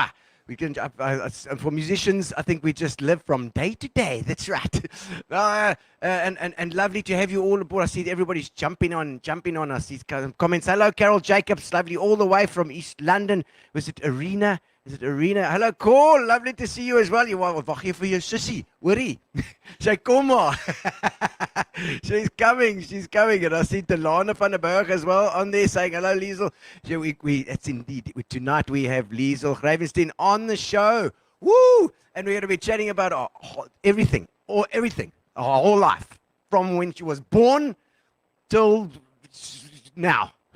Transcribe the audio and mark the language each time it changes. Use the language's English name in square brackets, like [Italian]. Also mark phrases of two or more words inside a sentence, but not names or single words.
[English] We can, for musicians, I think we just live from day to day. That's right. And lovely to have you all aboard. I see everybody's jumping on. I see comments. Hello, Carol Jacobs. Lovely all the way from East London. Was it Arena? Is it Arena? Hello, Cole. Lovely to see you as well. [Afrikaans] You wag hier vir jou sussie. Hoorie. Sy kom maar. [English] She's coming. And I see Delana van der Berg as well on there saying, hello, Liesel. So it's indeed. Tonight we have Liesel Greyvenstein on the show. Woo! And we're going to be chatting about everything. Her whole life. From when she was born till now.